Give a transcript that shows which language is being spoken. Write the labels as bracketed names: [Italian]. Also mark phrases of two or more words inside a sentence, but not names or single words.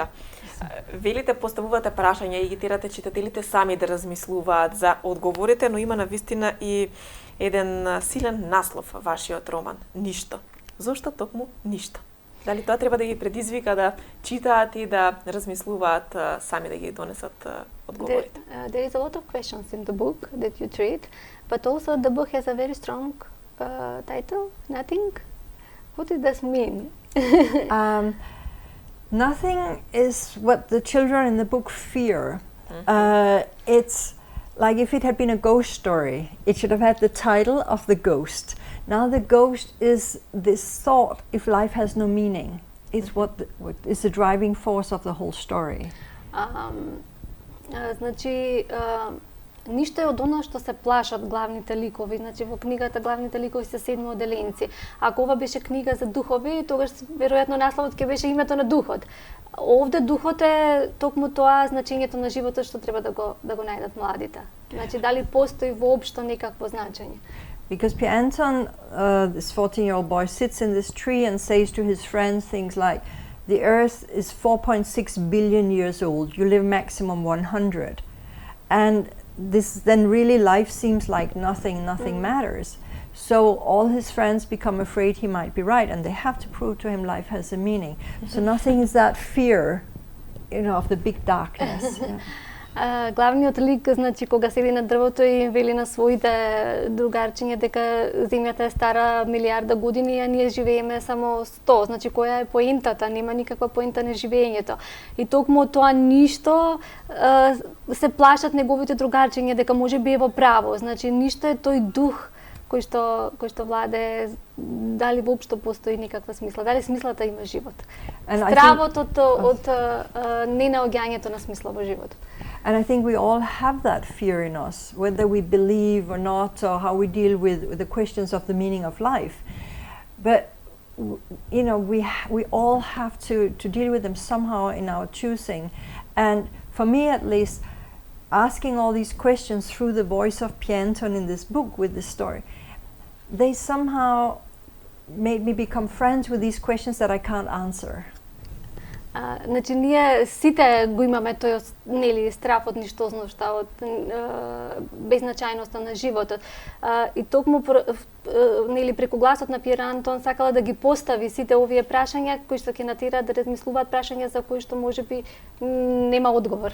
[Macedonian] Велите, поставувате прашања и ги терате читателите сами да размислуваат за одговорите, но има навистина и еден силен наслов вашиот роман, Ништо. Зошто токму Ништо? Дали тоа треба да ги предизвика да читаат и да размислуваат сами да ги донесат одговорите? [English] There is a lot of questions in the book that you treat, but also the book has a very strong title, Nothing. What does this mean? Nothing is what the children in the book fear. It's like if it had been a ghost story, it should have had the title of the ghost. Now the ghost is this thought, if life has no meaning. It's what is the driving force of the whole story. [Macedonian] Значи, ништо е од она што се плашат главните ликови. Значи, во книгата главните ликови се 7 оделенци. Ако ова беше книга за духови, тогаш веројатно насловот ќе беше името на духот. Овде духот е токму тоа значењето на животот што треба да го најдат младите. Значи, дали постои воопшто некакво значење? [English] Because Pierre Anton, this 14-year-old boy, sits in this tree and says to his friends things like, the earth is 4.6 billion years old, you live maximum 100. And this then really life seems like nothing matters. So all his friends become afraid he might be right, and they have to prove to him life has a meaning. So nothing is that fear, of the big darkness. [Macedonian] Главниот лик, значи, кога седи на дрвото и вели на своите другарчиња дека земјата е стара милиарда години, а ние живееме само 100. Значи, која е поентата? Нема никаква поента на живењето. И токму тоа ништо се плашат неговите другарчиња дека може би е во право. Значи, ништо е тој дух кој што владе, дали воопшто постои никаква смисла, дали смислата има живот. Стравот од ненаоѓањето на смисла во животот. [English] And I think we all have that fear in us, whether we believe or not, or how we deal with the questions of the meaning of life. But we all have to deal with them somehow in our choosing. And for me, at least, asking all these questions through the voice of Pierre Anton in this book with this story, they somehow made me become friends with these questions that I can't answer. [Macedonian] Значи, ние сите го имаме тој страв од ништозноста, од беззначајноста на животот. И токму преку гласот на Пиер Антон сакала да ги постави сите овие прашања кои што ќе натираат да размислуваат, прашања за кои што можеби нема одговор.